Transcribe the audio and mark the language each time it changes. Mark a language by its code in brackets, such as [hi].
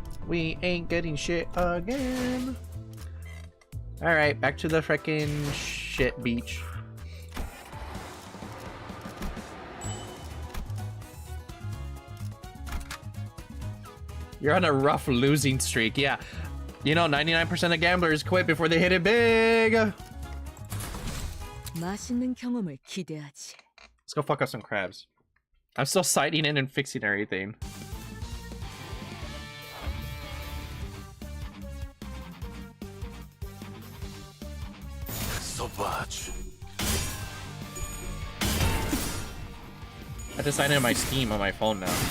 [en] We ain't getting shit again. Alright, back to the frickin' shit beach. You're on a rough losing streak, yeah. You know, 99% of gamblers quit before they hit it big. [ko] 맛있는 경험을 기대하지. [en] Let's go fuck up some crabs. I'm still sighting in and fixing everything. I have to sign in my Steam on my phone now.